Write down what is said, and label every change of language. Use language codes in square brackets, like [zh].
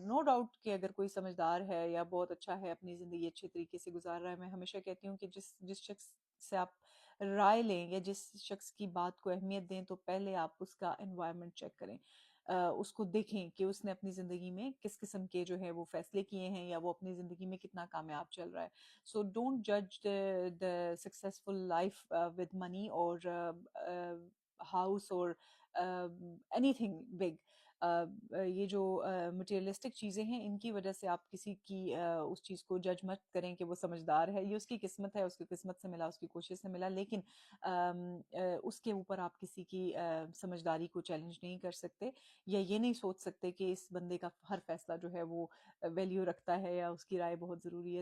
[ur] No doubt کہ اگر کوئی سمجھدار ہے یا بہت اچھا ہے، اپنی زندگی اچھے طریقے سے گزار رہا ہے، میں ہمیشہ کہتی ہوں کہ جس شخص سے آپ رائے لیں یا جس شخص کی بات کو اہمیت دیں تو پہلے آپ اس کا انوائرمنٹ چیک کریں، اس کو دیکھیں کہ اس نے اپنی زندگی میں کس قسم کے جو ہے وہ فیصلے کیے ہیں، یا وہ اپنی زندگی میں کتنا کامیاب چل رہا ہے. [en] So don't جج the successful life with money or house or anything big. [ur] یہ جو مٹیریلسٹک چیزیں ہیں ان کی وجہ سے آپ کسی کی اس چیز کو جج مت کریں کہ وہ سمجھدار ہے، یہ اس کی قسمت ہے، اس کی قسمت سے ملا، اس کی کوشش سے ملا، لیکن اس کے اوپر آپ کسی کی سمجھداری کو چیلنج نہیں کر سکتے، یا یہ نہیں سوچ سکتے کہ اس بندے کا ہر فیصلہ جو ہے وہ ویلیو رکھتا ہے یا اس کی رائے بہت ضروری ہے.